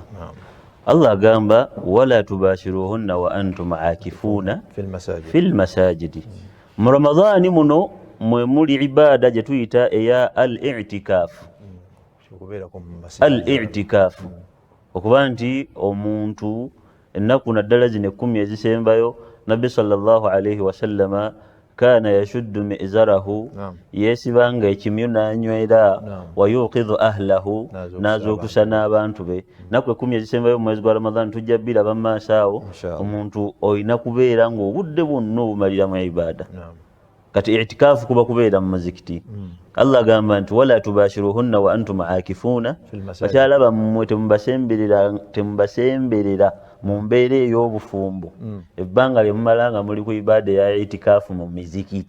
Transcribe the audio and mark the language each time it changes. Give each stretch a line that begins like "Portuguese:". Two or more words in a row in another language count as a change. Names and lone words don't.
Arabic: Allah agamba ولا تباشروهن وأنتم عاكفون في المساجد.
Ganda: Mu Ramadaani muno mwe muli ibaada gye tuyita eya al-i'tikaafu. Al-i'tikaafu okuba nti omuntu ennaku naddala zino 10 ezisembayo Nabbi
Arabic: صلى الله عليه وسلم كان يشد مئزره,
Ganda: yesibanga ekimyu n'anywera,
Arabic: ويوقظ أهله,
Ganda: n'azuukusa n'abantu be. Nakwe 10 ezisembayo mu mwezi gwa Ramadhan tujja biraba mu maaso awo, omuntu olina kubeera ng'obudde bwonna obumalira mu ibaada. Kati i'tikaafu kuba kubeera mu muzikiti. Allah agamba nti
Arabic: ولا تباشروهن وأنتم عاكفون,
Ganda: bakyala bammwe temubasemberera mu mbeera ey'obufumbo ebbanga lye mumala nga muli ku ibaada ya itikaafu mu mizikiti.